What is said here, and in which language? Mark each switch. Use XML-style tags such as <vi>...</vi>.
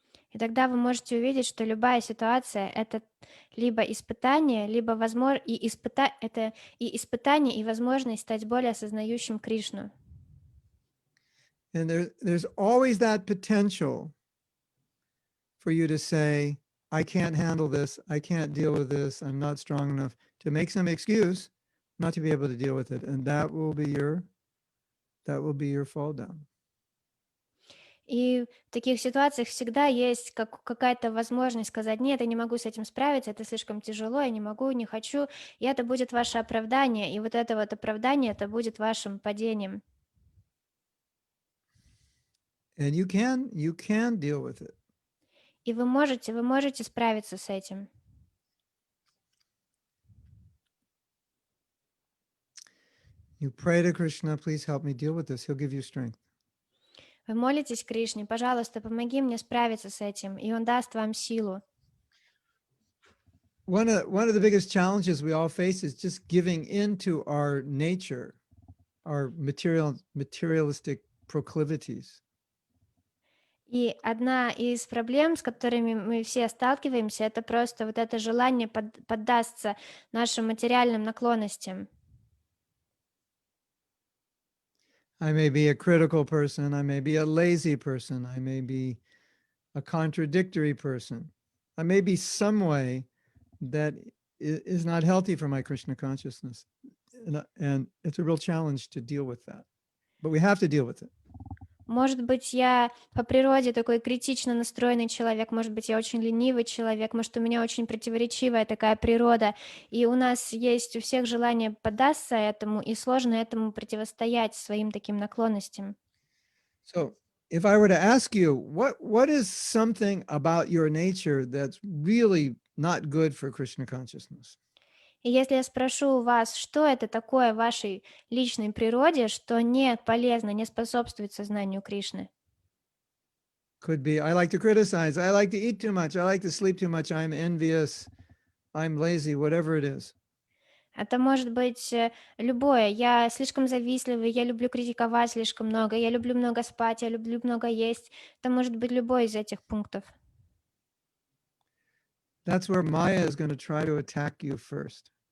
<ru>И тогда вы можете увидеть, что любая ситуация — это либо испытание, либо это и испытание, и возможность стать более осознающим Кришну.</ru> <en>And there's always that potential for you to say, I can't handle this, I can't deal with this, I'm not strong enough, to make some excuse not to be able to deal with it. And that will be your fall down.</en> <ru>И в таких ситуациях всегда есть какая-то возможность сказать: нет, я не могу с этим справиться, это слишком тяжело, я не могу, не хочу, и это будет ваше оправдание, и вот это вот оправдание, это будет вашим падением.</ru> <en>And you can deal with it.</en> <ru>И вы можете справиться с этим.</ru> <en>You pray to Krishna, please help me deal with this. He'll give you strength.</en> <ru>Вы молитесь Кришне: пожалуйста, помоги мне справиться с этим, и Он даст вам силу.</ru> <en>One of the biggest challenges we all face is just giving into our nature, our materialistic proclivities.</en> <ru>И одна из проблем, с которыми мы все сталкиваемся, это просто вот это желание поддаться нашим материальным наклонностям.</ru> <en>I may be a critical person, I may be a lazy person, I may be a contradictory person. I may be some way that is not healthy for my Krishna consciousness. And it's a real challenge to deal with that. But we have to deal with it.</en> <ru>Может быть, я по природе такой критично настроенный человек, может быть, я очень ленивый человек, может, у меня очень противоречивая такая природа, и у нас есть у всех желание поддаться этому, и сложно этому противостоять своим таким наклонностям.</ru> <en>So if I were to ask you, what is something about your nature that's really not good for Krishna consciousness?</en> <ru>И если я спрошу у вас, что это такое в вашей личной природе, что не полезно, не способствует сознанию Кришны?</ru> <en>Could be, I like to criticize, I like to eat too much, I like to sleep too much, I'm envious, I'm lazy, whatever it is.</en> <ru>Это может быть любое. Я слишком завистливый, я люблю критиковать слишком много, я люблю много спать, я люблю много есть. Это может быть любой из этих пунктов.</ru> <en>That's where Maya is going to try to attack you first.</en>